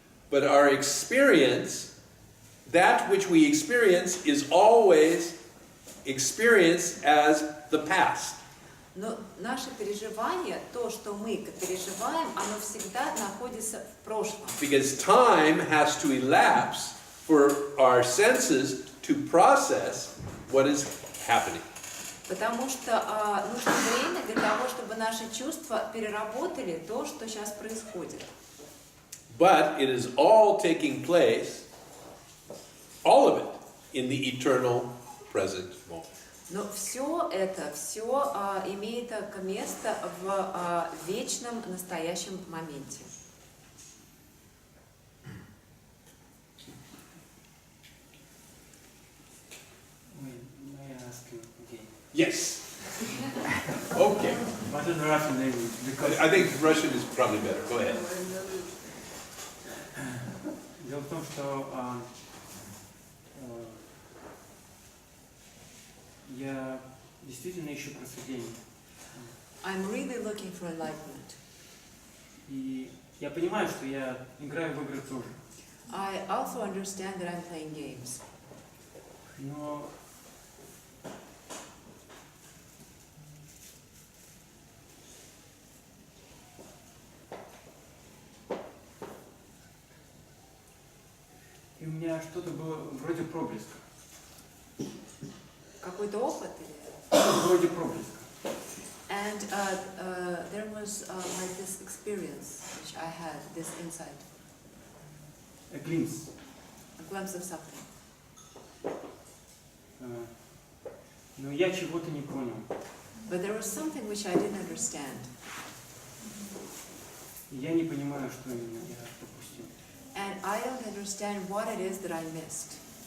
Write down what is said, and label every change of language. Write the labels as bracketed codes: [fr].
[en] But our experience, that which we experience, is always experienced as the past. [ru] Но наше переживание, то, что мы переживаем, оно всегда находится в прошлом. [en] Because time has to elapse for our senses to process what is happening. [ru] Потому что нужно время для того, чтобы наши чувства переработали то, что сейчас происходит. [en] But it is all taking place, all of it, in the eternal present moment. [ru] Но все это, имеет место в вечном настоящем моменте. [en] May I ask you again? Yes. Okay. What is Russian language? Because I think Russian is probably better. Go ahead. [ru] дело в том, что я действительно ищу просветление. [en] I'm really looking for enlightenment. [ru] И я понимаю, что я играю в игры тоже. [en] I also understand that I'm playing games. [ru] Но и у меня что-то было вроде проблеска. Какой-то опыт или... Вроде проблеска. [en] And there was like this experience which I had, this insight, A glimpse. a glimpse of something. [ru] Но я чего-то не понял. [en] But there was something which I didn't understand. [ru] И я не понимаю, что именно я пропустил. [en] And I don't understand what it is that I missed.